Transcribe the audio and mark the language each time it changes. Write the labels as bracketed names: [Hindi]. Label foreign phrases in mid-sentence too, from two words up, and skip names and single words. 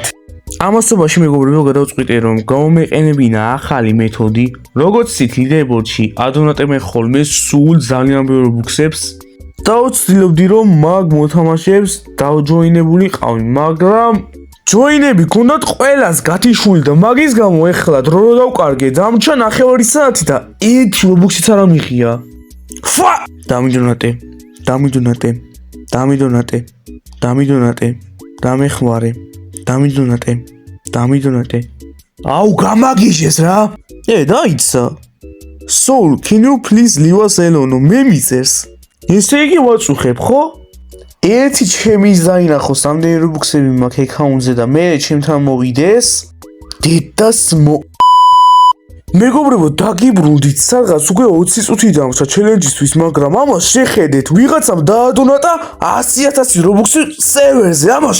[Georgian] ამასობაში მეგობრებო გადავწყვიტე რომ გამომეყენებინა ახალი მეთოდი, როგორც იცით ლიდერბორდში ადონატებენ ხოლმე სულ ძალიან ბევრ რობუქსებს და ვცდილობდი რომ მაგ მოთამაშეებს დავჯოინებული ყავი, მაგრამ ჯოინები გქონდათ ყველას გათიშული და მაგის გამო ეხლა დრო რო დავკარგე დამჩა 9 საათი და 1 რობუქსიც არ ამიღია. ფა! დამიდონატე, დამეხმარე, დამიდონატე. აუ გამაგიჟეს რა. დაიცა. [English] Soul, can you please leave us alone? [Georgian] მე მიწეს. ესე იგი ვაწუხებ, ხო? ერთი ჩემი დაინახოს ამდენი რობუქსები მაქვს აკაუნტზე და მე ჩემთან მოვიდეს დედას მეგობრებო დაგიბრუნდით სადღაც უკვე 20 წუთი დამრჩა ჩელენჯისთვის მაგრამ ამას შეხედეთ ვიღაცამ დაადონატა 100,000 რობუქსი სერვერზე ამას